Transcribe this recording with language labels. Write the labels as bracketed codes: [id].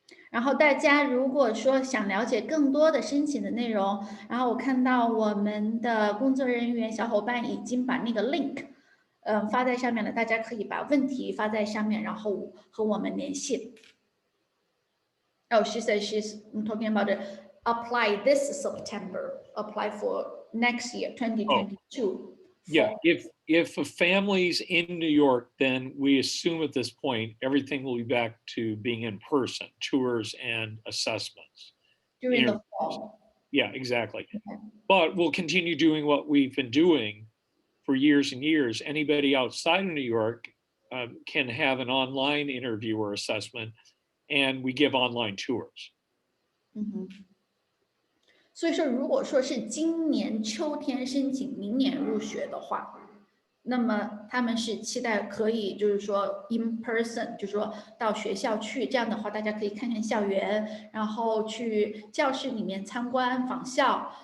[zh] 然后大家如果说想了解更多的申请的内容，然后我看到我们的工作人员小伙伴已经把那个 link 发在上面了，大家可以把问题发在上面，然后和我们联系。 [en] Oh, she said she's talking about it. Apply this September. Apply for next year, 2022. Yeah, if a family's in New York, then we assume at this point everything will be back to being in person, tours and assessments. During the fall. Yeah, exactly. Okay. But we'll continue doing what we've been doing for years and years. Anybody outside of New York can have an online interview or assessment, and we give online tours. [zh] 所以说，如果说是今年秋天申请，明年入学的话，那么他们是期待可以，就是说 in person，就是说到学校去，这样的话大家可以看看校园，然后去教室里面参观访校。